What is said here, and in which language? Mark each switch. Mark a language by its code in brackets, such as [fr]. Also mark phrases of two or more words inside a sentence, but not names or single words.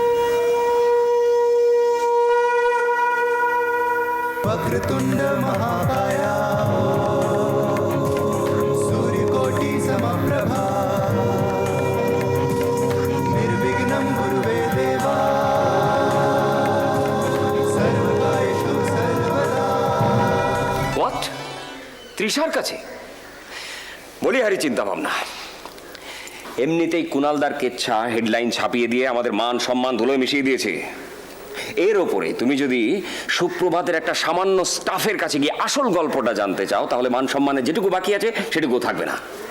[sa] वक्रतुंड महाकाया सूर्यकोटि समप्रभा निर्विघ्नं कुरुवे देवा सर्वकार्येषु सर्वदा। [bn] হোয়াট? তৃষার কাছে? বলি হারি চিন্তা ভাবনা। এমনিতেই কুণালদার কেচ্ছা হেডলাইন ছাপিয়ে দিয়ে আমাদের মান সম্মান ধুলোয় মিশিয়ে দিয়েছে। এর ওপরে তুমি যদি সুপ্রভাতের একটা সামান্য স্টাফের কাছে গিয়ে আসল গল্পটা জানতে চাও, তাহলে মান সম্মানের যেটুকু বাকি আছে সেটুকু থাকবে না।